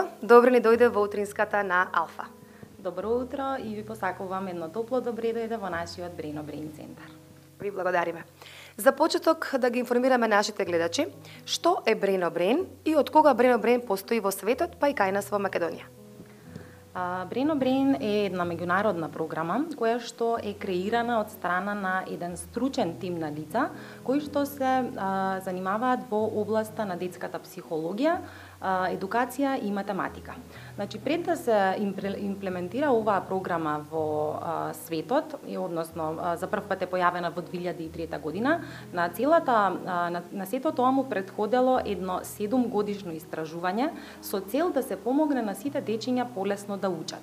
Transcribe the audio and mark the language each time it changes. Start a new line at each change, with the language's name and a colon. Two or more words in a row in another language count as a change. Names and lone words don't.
Macedonian: Добро ни дојде во утринската на Алфа. Добро утро и ви посакувам едно топло добре дојде во нашиот Brain on Brain центар. Ви благодариме. За почеток да ги информираме нашите гледачи, што е Brain on Brain и од кога Brain on Brain постои во светот, па и кај нас во Македонија. Brain on Brain е една меѓународна програма која што е креирана од страна на еден стручен тим на лица кои што се занимаваат во областа на детската психологија, едукација и математика. Значи, пред да се имплементира оваа програма во светот, односно за прв пат е појавена во 2003 година, на сето тоа му претходело едно 7-годишно истражување со цел да се помогне на сите дечиња полесно да учат.